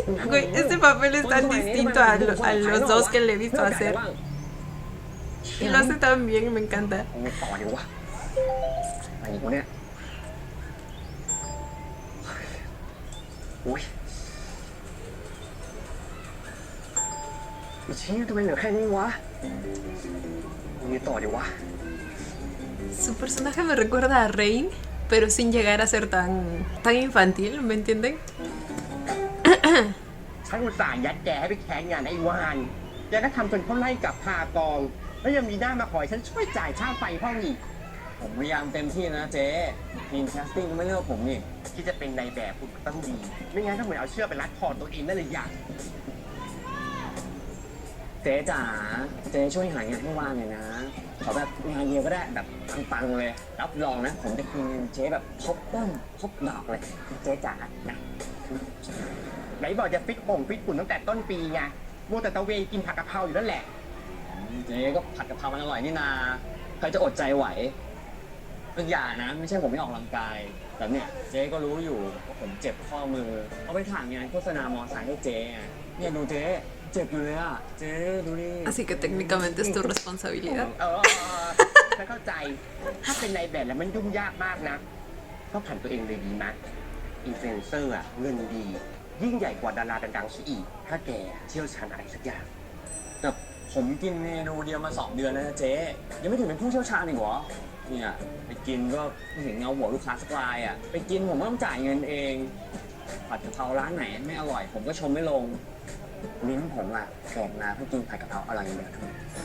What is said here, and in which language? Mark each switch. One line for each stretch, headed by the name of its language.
Spanish: Güey, este papel es tan distinto a los dos que le he visto hacer. Y lo hace tan bien, me encanta.
Thai: ไม่ต่อดีวะอะไรกูเนี่ยอุ้ยไอ้เชี่ยทำไมเหลือแค่นี้วะมีต่อดีวะ
Spanish: Su personaje me recuerda a Rain, pero sin llegar a ser tan infantil, ¿me entienden?
Thai: ฉันอุตส่าห์ยัดแกให้ไปแข่งงานไอ้วานแกก็ทำจนเขาไล่กลับพากอง แล้วยังมีหน้ามาขอให้ฉันช่วยจ่ายค่าไฟห้องอีก ผมพยายามเต็มที่นะเจ๊ทีมแคสติ้งไม่เลือกผมนี่ ที่จะเป็นนายแบบคุณต้องดี ไม่งั้นถ้าเหมือนเอาเชือกไปรัดคอตัวเองได้เลยอย่าง เจ๊จ๋าเจ๊ช่วยหางานให้ว่างหน่อยนะขอแบบงานเดียวก็ได้แบบปังๆเลยรับรองนะผมจะคืนเงินเจ๊แบบทบต้นทบดอกเลยเจ๊จ๋านะ ไหนบอกจะฟิตป่งฟิตหุ่นตั้งแต่ต้นปีไงมัวแต่ตะเวนกินผักกะเพราอยู่นั่นแหละ เจ๊ก็ผัดกะเพรามันอร่อยนี่นาใครจะอดใจไหวเป็นอย่างนะไม่ใช่ผมไม่ออกกำลังกายแต่เนี่ยเจ๊ก็รู้อยู่ว่าผมเจ็บข้อมือเอาไปถ่ายงานโฆษณามอไซค์ให้เจ๊ไงเนี่ยดูเจ๊เจ็บอยู่เลยอ่ะเจ๊ดูดิ
Spanish: Así que técnicamente es tu responsabilidad.
Thai: ฉันเข้าใจ ถ้าเป็นนายแบบแล้วมันยุ่งยากมากนะก็ผันตัวเองเลยดีมั้ยอินฟลูเอนเซอร์อะเงินดี ยิ่งใหญ่กว่าดาราดังๆซะอีก ถ้าแกเชี่ยวชาญอะไรสักอย่าง แต่ผมกินเมนูเดียวมา2 เดือนแล้วนะเจ๊ยังไม่ถึงเป็นผู้เชี่ยวชาญอีกเหรอเนี่ยไปกินก็ไม่เห็นเงาหัวลูกค้าสักรายอ่ะไปกินผมก็ต้องจ่ายเงินเองผัดกะเพราร้านไหนไม่อร่อยผมก็ชมไม่ลงลิ้นผมอ่ะแขกมาเพื่อกินผัดกะเพราอร่อยอย่างเดียวเท่านั้น